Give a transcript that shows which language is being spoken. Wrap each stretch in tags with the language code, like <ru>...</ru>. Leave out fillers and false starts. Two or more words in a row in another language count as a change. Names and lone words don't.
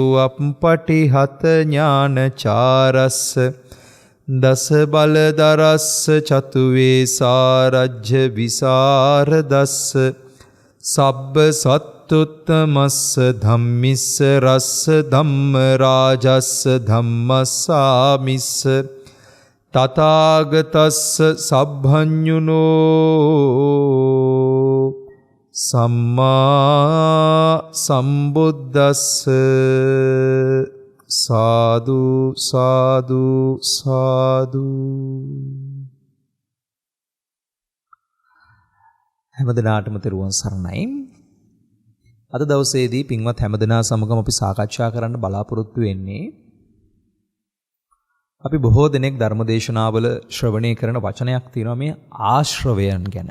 <pi>අප්පටිහත ඥානචාරස්ස දස බලදරස්ස චතුවේ සාරජ්‍ය විසරදස්ස සබ්බ සත්තුත්තමස්ස ධම්මිස්ස රස්ස ධම්ම රාජස්ස ධම්මස්සාමිස්ස තථාගතස්ස සබ්බඤුනෝ සම්මා සම්බුද්දස්ස.</pi> <si>සාදු සාදු සාදු. හැමදෙනාටම තෙරුවන් සරණයි. අද දවසේදී පින්වත් හැමදෙනා සමගම අපි සාකච්ඡා කරන්න බලාපොරොත්තු වෙන්නේ අපි බොහෝ දෙනෙක් ධර්මදේශනාවල ශ්‍රවණය කරන වචනයක් තියෙනවා මේ ආශ්‍රවයන් ගැන.</si>